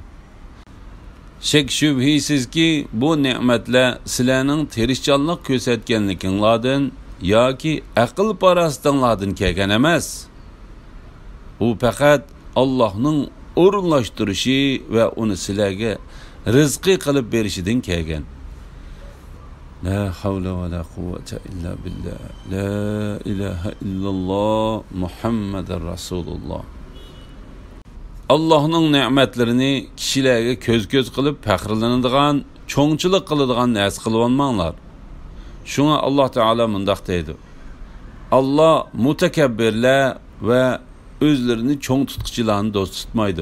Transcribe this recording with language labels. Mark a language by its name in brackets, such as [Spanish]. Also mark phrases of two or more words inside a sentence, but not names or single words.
[Uzbek] Shak shubhisizki bu ne'matlar sizlarning tirishchanlik ko'rsatganliginglardan yoki aql parastinglardan kelgan emas. U faqat Allohning o'rinlashtirishi va uni sizlarga rizqi qilib berishidan kelgan. [Arabic] لا حول ولا قوة إلا بالله. لا إله إلا الله محمد رسول الله. [Uzbek] Allohning ne'matlarini kishilarga ko'z-ko'z qilib faxrlanadigan, cho'ngchilik qiladigan narsa qilib olmanglar. Shunga Alloh taolo mundaq deydi. Alloh mutakabbirlar va o'zlarini cho'ng tutqichilarni do'st tutmaydi.